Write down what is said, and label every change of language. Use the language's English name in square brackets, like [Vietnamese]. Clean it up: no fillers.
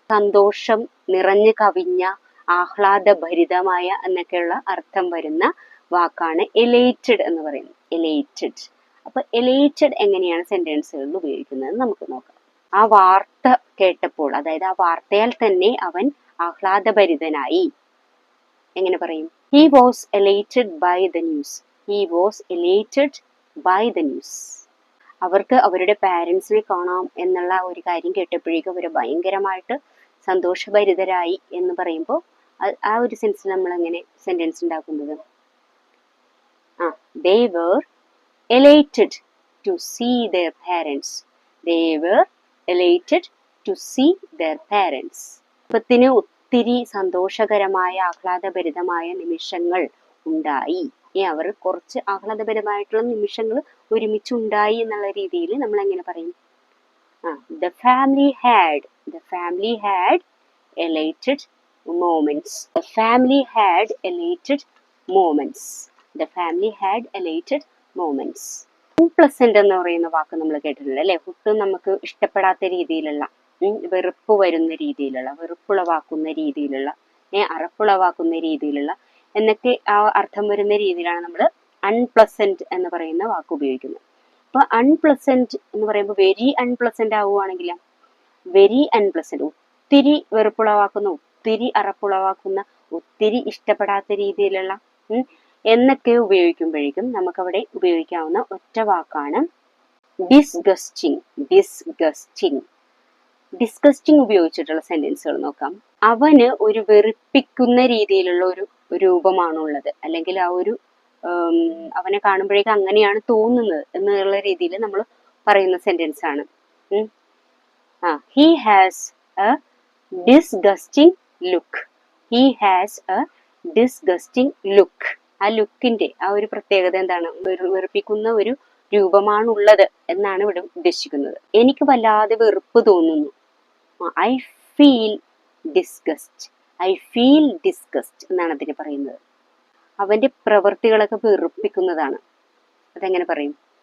[Malayalam] സന്തോഷം നിറഞ്ഞു കവിഞ്ഞ, ആഹ്ലാദഭരിതമായ എന്നൊക്കെയുള്ള അർത്ഥം വരുന്ന വാക്കാണ് എലൈറ്റഡ് എന്ന് പറയുന്നത്. എലൈറ്റഡ്. അപ്പൊ എലൈറ്റഡ് എങ്ങനെയാണ് സെന്റൻസുകളിൽ ഉപയോഗിക്കുന്നത് നമുക്ക് നോക്കാം. ആ വാർത്ത കേട്ടപ്പോൾ, അതായത് ആ വാർത്തയാൽ തന്നെ അവൻ ആഹ്ലാദഭരിതനായി. എങ്ങനെ പറയും? [English] He was elated by the news. He was elated by the news. [Malayalam] അവർക്ക് അവരുടെ പാരൻസിനെ കാണാം എന്നുള്ള ഒരു കാര്യം കേട്ടപ്പോഴേക്കും അവർ ഭയങ്കരമായിട്ട് സന്തോഷഭരിതരായി എന്ന് പറയുമ്പോൾ ആ ഒരു സെൻസിൽ നമ്മൾ എങ്ങനെ സെന്റൻസ് ഉണ്ടാക്കുന്നത്? [English] They were elated to see their parents. They were elated to see their parents. [Malayalam] കുടുംബത്തിന് ഒത്തിരി സന്തോഷകരമായ ആഹ്ലാദഭരിതമായ നിമിഷങ്ങൾ ഉണ്ടായി. അവർ കുറച്ച് ആഹ്ലാദപരമായിട്ടുള്ള നിമിഷങ്ങൾ ഒരുമിച്ചുണ്ടായി എന്നുള്ള രീതിയിൽ നമ്മൾ എങ്ങനെ പറയും? [English] The family had elated moments. The family had elated moments. The family had elated moments. [Malayalam] Unpleasant എന്ന് പറയുന്ന വാക്ക് നമ്മൾ കേട്ടിട്ടുണ്ട് അല്ലെ? ഒട്ടും നമുക്ക് ഇഷ്ടപ്പെടാത്ത രീതിയിലുള്ള, വെറുപ്പ് വരുന്ന രീതിയിലുള്ള, വെറുപ്പുളവാക്കുന്ന രീതിയിലുള്ള, അറപ്പുളവാക്കുന്ന രീതിയിലുള്ള എന്നൊക്കെ ആ അർത്ഥം വരുന്ന രീതിയിലാണ് നമ്മൾ അൺപ്ലസന്റ് എന്ന് പറയുന്ന വാക്ക് ഉപയോഗിക്കുന്നത്. അപ്പൊ അൺപ്ലസന്റ് എന്ന് പറയുമ്പോൾ വെരി അൺപ്ലസന്റ് ആവുകയാണെങ്കിൽ വെരി അൺപ്ലസന്റ്, ഒത്തിരി വെറുപ്പുളവാക്കുന്ന, ഒത്തിരി അറപ്പുളവാക്കുന്ന, ഒത്തിരി ഇഷ്ടപ്പെടാത്ത രീതിയിലുള്ള എന്നൊക്കെ ഉപയോഗിക്കുമ്പോഴേക്കും നമുക്കവിടെ ഉപയോഗിക്കാവുന്ന ഒറ്റ വാക്കാണ് ഡിസ്ഗസ്റ്റിംഗ്. ഡിസ്ഗസ്റ്റിംഗ്. ഡിസ്ഗസ്റ്റിംഗ് ഉപയോഗിച്ചിട്ടുള്ള സെന്റൻസുകൾ നോക്കാം. അവന് ഒരു വെറുപ്പിക്കുന്ന രീതിയിലുള്ള ഒരു രൂപമാണുള്ളത്, അല്ലെങ്കിൽ ആ ഒരു അവനെ കാണുമ്പോഴേക്കും അങ്ങനെയാണ് തോന്നുന്നത് എന്നുള്ള രീതിയിൽ നമ്മൾ പറയുന്ന സെന്റൻസ് ആണ്. [English] He has a disgusting look. He has a disgusting look. [Malayalam] ആ ലുക്കിന്റെ ആ ഒരു പ്രത്യേകത എന്താണ്? വെറുപ്പിക്കുന്ന ഒരു രൂപമാണുള്ളത് എന്നാണ് ഇവിടെ ഉദ്ദേശിക്കുന്നത്. എനിക്ക് വല്ലാതെ വെറുപ്പ് തോന്നുന്നു. [English] I feel disgust. I feel disgust [Malayalam] എന്നാണ് അതിന് പറയുന്നത്. അവന്റെ പ്രവൃത്തികളൊക്കെ വെറുപ്പിക്കുന്നതാണ്. അതെങ്ങനെ പറയും?